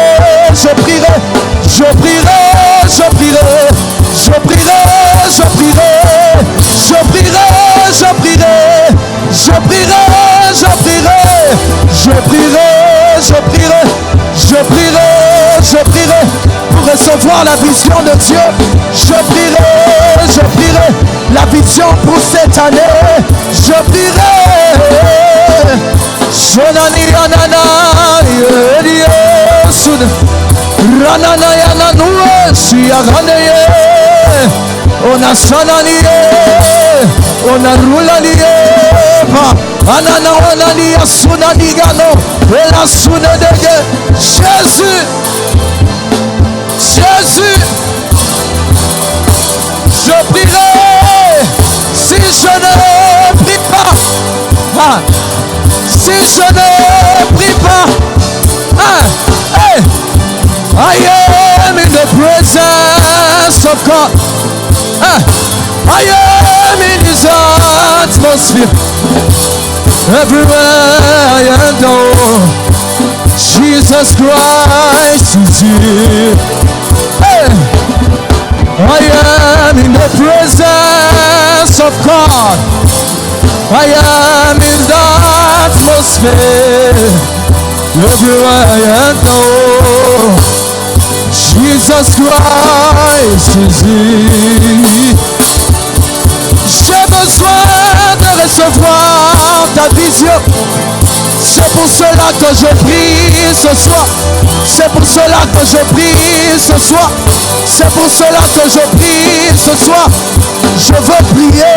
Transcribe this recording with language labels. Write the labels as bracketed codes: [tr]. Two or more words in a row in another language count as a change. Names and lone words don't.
[fr] Je prierai, je prierai, je prierai, je prierai, je prierai, je prierai, je prierai, je prierai, je prierai, je prierai, je prierai, je prierai, je prierai pour recevoir la vision de Dieu. Je prierai la vision pour cette année. Je prierai. Sonani anana yesud ranana yananu siaganeye ona sanani ona rulani pa anana onani yasunani gano ela sunedege Jésus Jésus. Je prierai si je ne prie pas. Si je ne prie pas. Hey. [en] I am in the presence of God. I am in His atmosphere. Everywhere I enter, Jesus Christ is here. Hey. I am in the presence of God. I am in the atmosphere. Everywhere I enter, Jesus Christ is here. [fr] J'ai besoin de recevoir ta vision. C'est pour cela que je prie ce soir. C'est pour cela que je prie ce soir. C'est pour cela que je prie ce soir. Je veux prier.